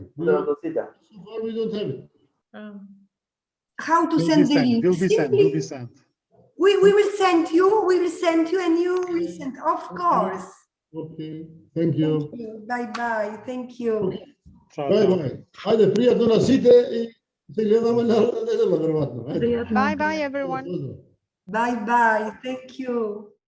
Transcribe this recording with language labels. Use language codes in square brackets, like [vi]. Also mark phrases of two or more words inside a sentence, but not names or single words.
[en] So far we don't have it. How to send the link? Will be sent. We will send you. We will send you, and you will send. Of course. Okay. Thank you. Bye. Thank you. Bye. [sr] Hajde, prijatno nosite I se gledamo na nedelju verovatno. [en] Bye, everyone. Bye. Thank you.